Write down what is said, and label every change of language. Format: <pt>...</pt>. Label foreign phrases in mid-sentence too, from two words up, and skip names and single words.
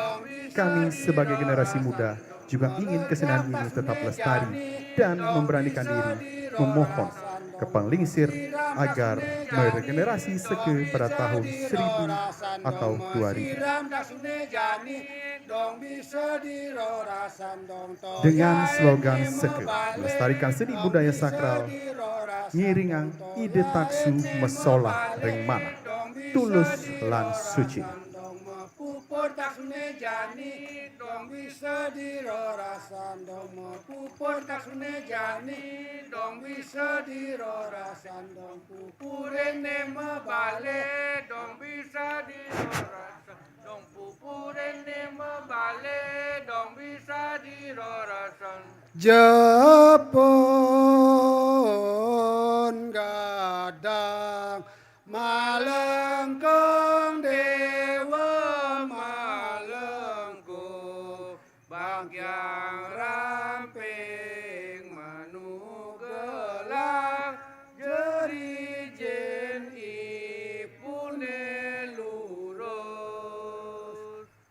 <id>Kami sebagai generasi muda juga ingin kesenian ini tetap lestari dan memberanikan diri memohon ke penglingsir agar meregenerasi seke pada tahun 1000 atau 2000. Dengan slogan seke, melestarikan seni budaya sakral,</id> <ban>ngiringang ide taksu mesolah ring mana, tulus lan suci. Pupur taksune jani dong bisa dirorasan dong pupur taksune jani dong bisa dirorasan dong pupurene mebale dong bisa dirorasan dong pupurene mebale dong bisa dirorasan Jepun gadang malengkong dewa yang ramping manugelang jerijen ipune lurus</ban>